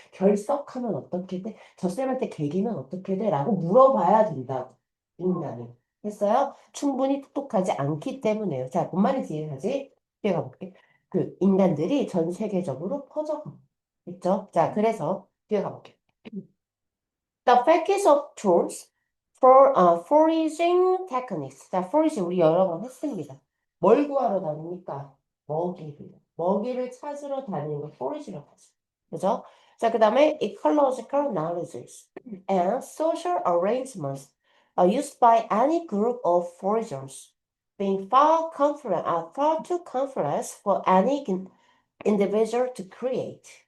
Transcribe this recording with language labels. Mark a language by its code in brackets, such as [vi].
[ko] 결석하면 어떻게 돼? 저 쌤한테 개기면 어떻게 돼? 라고 물어봐야 된다고. 인간은. 했어요? 충분히 똑똑하지 않기 때문에요. 자, 뭔 말인지 이해하지? 뒤에 가볼게. 그 인간들이 전 세계적으로 퍼져가. 있죠? 자, 그래서 뒤에 가볼게. [en] The package of tools for foraging techniques. [ko] 자, forage 우리 여러 번 했습니다. 뭘 구하러 다닙니까? 먹이를. 먹이를 찾으러 다니는 걸 forage라고 하죠. 그죠? [en] 자, 그 다음에 ecological knowledges and social arrangements are used by any group of foragers, being far too complex for any individual to create.